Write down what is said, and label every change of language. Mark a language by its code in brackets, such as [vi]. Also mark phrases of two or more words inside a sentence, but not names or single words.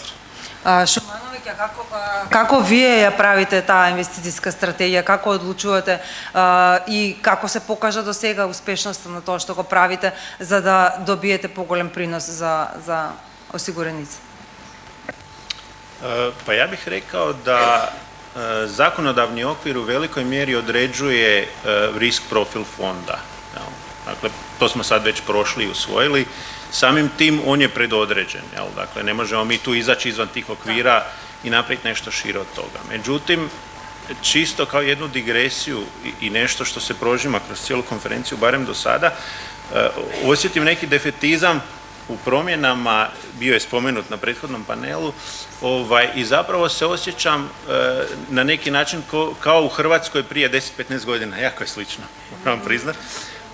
[mk] Шумановиќа, како вие ја правите таа инвестицијска стратегија, како одлучувате и како се покажа до сега успешноста на тоа што го правите за да добиете поголем принос за осигуреници? [hr] Pa ja bih rekao da zakonodavni okvir u velikoj mjeri određuje risk profil fonda. Dakle, to smo sad već prošli i usvojili. Samim tim on je predodređen. Dakle, ne možemo mi tu izaći izvan tih okvira i napraviti nešto šire od toga. Međutim, čisto kao jednu digresiju i nešto što se prožima kroz cijelu konferenciju, barem do sada, osjetim neki defetizam u promjenama, bio je spomenut na prethodnom panelu, i zapravo se osjećam na neki način kao u Hrvatskoj prije 10-15 godina, jako je slično, moram priznat.